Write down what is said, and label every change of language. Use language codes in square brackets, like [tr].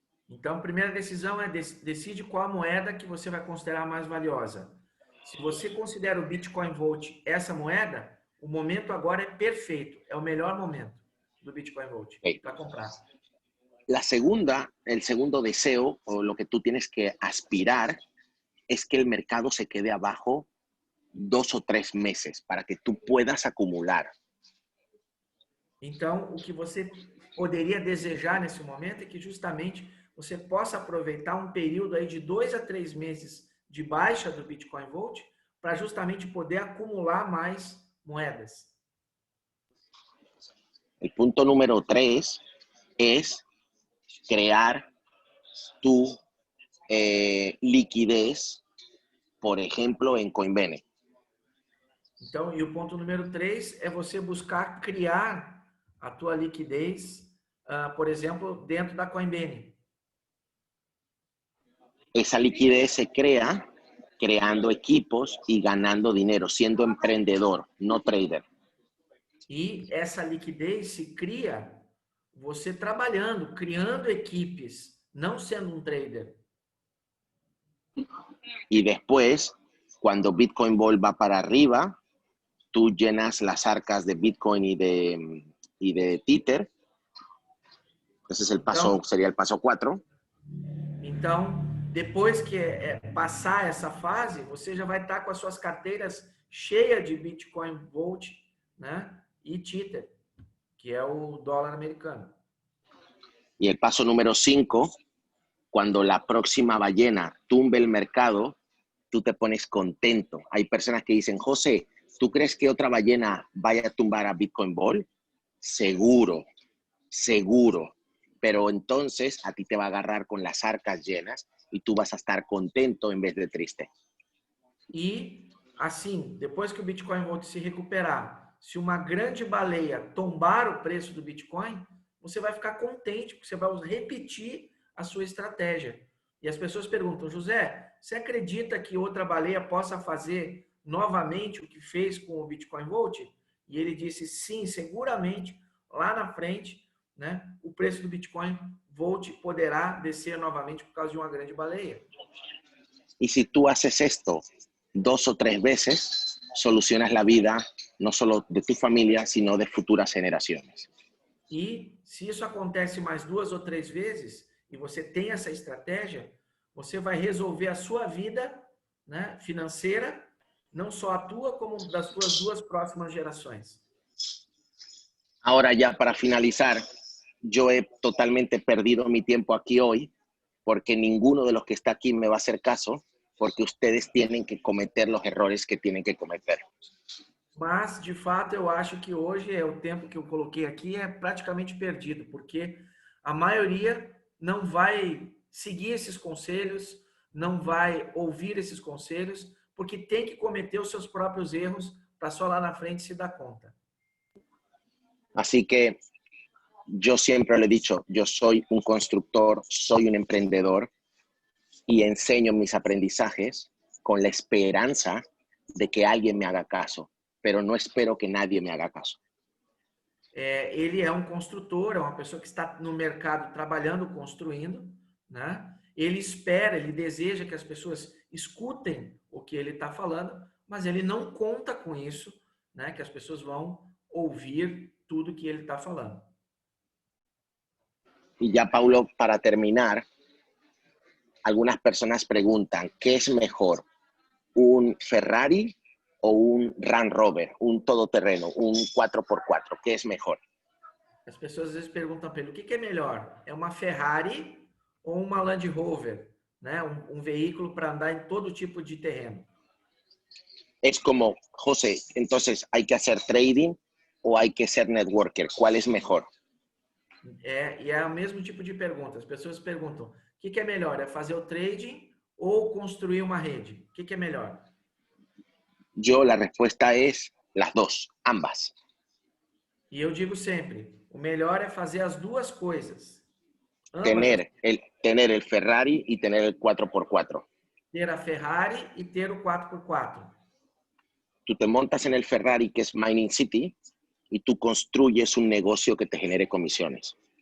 [pt] Então, a primeira decisão é decide qual a moeda que você vai considerar mais valiosa. Se você considera o Bitcoin Volt essa moeda, o momento agora é perfeito. É o melhor momento do Bitcoin Volt para comprar. [es] La segunda, el segundo deseo o lo que tú tienes que aspirar es que el mercado se quede abajo 2 o 3 meses para que tú puedas acumular. [pt] Então, o que você poderia desejar nesse momento é que justamente você possa aproveitar um período aí de 2 a 3 meses de baixa do Bitcoin Volt para justamente poder acumular mais moedas. [es] El punto número 3 es crear tu liquidez, por ejemplo, en Coinbene. [pt] Então, e o ponto número 3 é você buscar criar a tua liquidez, por exemplo, dentro da Coinbene. [es] Esa liquidez se crea creando equipos y ganando dinero, siendo emprendedor, no trader. [pt] E essa liquidez se cria você trabalhando, criando equipes, não sendo um trader. [es] Y después, cuando Bitcoin Ball va para arriba, tú llenas las arcas de Bitcoin y de Tether. Ese es el paso, sería el paso 4. [pt] Então, depois que passar essa fase, você já vai estar com as suas carteiras cheias de Bitcoin Volt, né? E Tether, que é o dólar americano. [es] Y el paso número 5, cuando la próxima ballena tumbe el mercado, tú te pones contento. Hay personas que dicen, José, ¿Tú crees que otra ballena vaya a tumbar a Bitcoin Ball? Seguro, seguro. Pero entonces a ti te va a agarrar con las arcas llenas y tú vas a estar contento en vez de triste. [pt] E, assim, depois que o Bitcoin Vault se recuperar, se uma grande baleia tombar o preço do Bitcoin, você vai ficar contente, porque você vai repetir a sua estratégia. E as pessoas perguntam, José, você acredita que outra baleia possa fazer novamente o que fez com o Bitcoin Vault? E ele disse, sim, seguramente, lá na frente, né, o preço do Bitcoin Vault poderá descer novamente por causa de uma grande baleia. [es] Y si tú haces esto 2 o 3 veces, solucionas la vida no solo de tu familia, sino de futuras generaciones. [pt] E se isso acontece mais 2 ou 3 vezes, e você tem essa estratégia, você vai resolver a sua vida, né, financeira, não só a tua, como das suas 2 próximas gerações. [es] Ahora ya para finalizar, yo he totalmente perdido mi tiempo aquí hoy porque ninguno de los que está aquí me va a hacer caso porque ustedes tienen que cometer los errores que tienen que cometer. [pt] Mas, de fato, eu acho que hoje o tempo que eu coloquei aqui é praticamente perdido, porque a maioria não vai seguir esses conselhos, não vai ouvir esses conselhos, porque tem que cometer os seus próprios erros para só lá na frente se dar conta. [es] Así que yo siempre lo he dicho, yo soy un constructor, soy un emprendedor y enseño mis aprendizajes con la esperanza de que alguien me haga caso, pero no espero que nadie me haga caso. [pt] Ele é um construtor, é uma pessoa que está no mercado trabalhando, construindo, né? Ele espera, ele deseja que as pessoas escutem o que ele está falando, mas ele não conta com isso, né? Que as pessoas vão ouvir tudo que ele está falando. [es] Y ya, Paulo, para terminar, algunas personas preguntan, ¿qué es mejor? ¿Un Ferrari o un Land Rover? Un todoterreno, un 4x4, ¿qué es mejor? [pt] As pessoas às vezes perguntam para ele, o que é melhor? É uma Ferrari ou uma Land Rover? Né? Um veículo para andar em todo tipo de terreno. [es] Es como, José, entonces, ¿hay que hacer trading o hay que ser networker? ¿Cuál es mejor? [pt] E é o mesmo tipo de pergunta. As pessoas perguntam, o que é melhor? É fazer o trading ou construir uma rede? O que é melhor? [es] Yo, la respuesta es las dos, ambas. [pt] E eu digo sempre, o melhor é fazer as duas coisas. [es] Tener el Ferrari y tener el 4x4. [pt] Ter a Ferrari e ter o 4x4. [es] Tú te montas en el Ferrari, que es Mining City, y tú construyes un negocio que te genere comisiones.